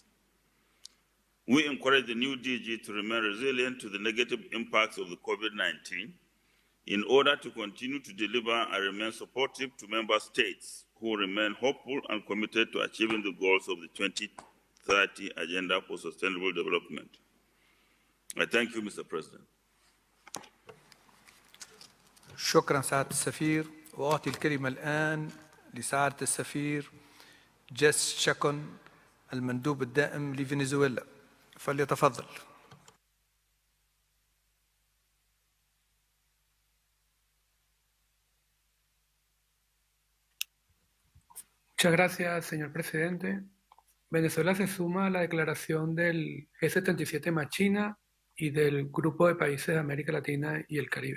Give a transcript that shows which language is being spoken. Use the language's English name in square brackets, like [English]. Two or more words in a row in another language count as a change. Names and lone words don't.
[English] We encourage the new DG to remain resilient to the negative impacts of the COVID-19 in order to continue to deliver and remain supportive to member states who remain hopeful and committed to achieving the goals of the 2030 Agenda for Sustainable Development. I thank you, Mr. President. [Arabic] شكرا سعادة السفير. وأعطي الكلمة الآن لسعادة السفير جيس شاكون المندوب الدائم لفنزويلا، فليتفضل. [Spanish] Muchas gracias, señor presidente. Venezuela se suma a la declaración del G77 más China y del Grupo de Países de América Latina y el Caribe.